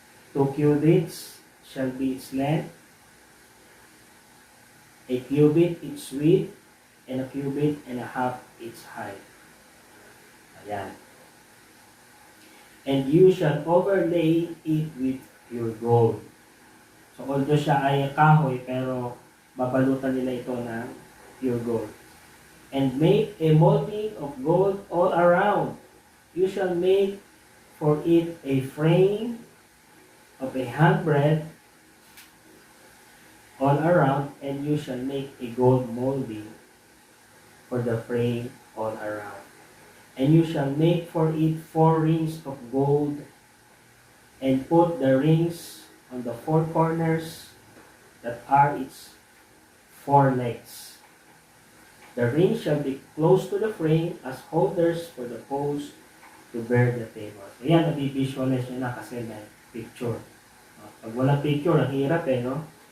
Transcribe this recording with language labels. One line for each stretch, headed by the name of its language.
English: 2 cubits shall be its length, a cubit its width, and a cubit and a half its height.
Filipino: Ayan.
English: And you shall overlay it with pure gold.
Filipino: So, although siya ay kahoy, pero babalutan nila ito ng
English: pure gold. And make a molding of gold all around. You shall make for it a frame of a handbreadth all around, and you shall make a gold molding for the frame all around. And you shall make for it 4 rings of gold, and put the rings on the 4 corners that are its 4 legs. The rings shall be close to the frame as holders for the poles to bear the table.
Filipino: So, yan, nabivisualize nyo na kasi may picture. Pag walang picture, ang hirap no?